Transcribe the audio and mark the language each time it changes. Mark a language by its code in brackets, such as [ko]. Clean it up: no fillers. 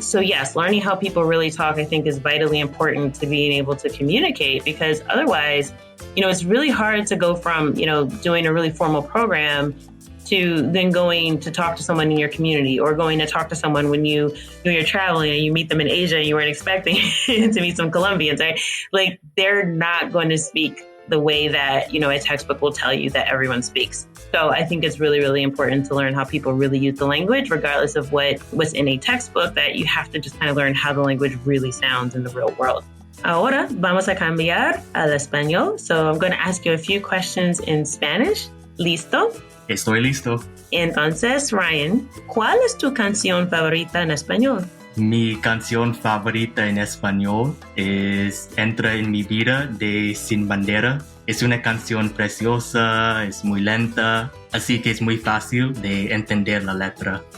[en] So yes, learning how people really talk, I think, is vitally important to being able to communicate, because otherwise, it's really hard to go from, doing a really formal program to then going to talk to someone in your community, or going to talk to someone when you're traveling and you meet them in Asia and you weren't expecting to meet some Colombians, right? Like, they're not going to speak the way that, a textbook will tell you that everyone speaks. So I think it's really, really important to learn how people really use the language, regardless of what's in a textbook, that you have to just kind of learn how the language really sounds in the real world. [es] Ahora vamos a cambiar al español. [en] So I'm going to ask you a few questions in Spanish. [es] ¿Listo? Estoy listo. Entonces, Ryan, ¿cuál es tu canción favorita en español? Mi canción favorita en español es Entra en mi vida de Sin Bandera. Es una canción preciosa, es muy lenta, así que es muy fácil de entender la letra.